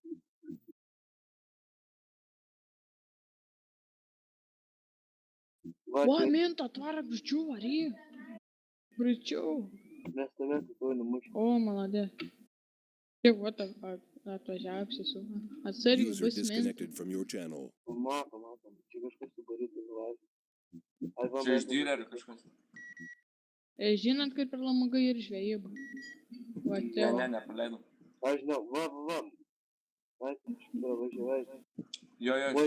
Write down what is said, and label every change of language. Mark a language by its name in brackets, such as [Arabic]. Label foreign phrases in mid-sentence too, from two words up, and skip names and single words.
[Lithuanian] Va, minta, atvarok, greičiau, varyk. Greičiau. Mes tave kitoj numušim. O, maladė. Tik, va, atvažiavo apsisuko. Atsargiai [English] User [Lithuanian] bus minta. [English] disconnected from your channel. [Lithuanian] Matom. Čia kažkas subarytas važiuoja. Čia iš dylerio kažkas. Žinot, kaip per lamagai ir žvejyba. Va, tėva. Nepaleidau. Aš žinau, va. Vai, pravažiavai. Jo, Oi,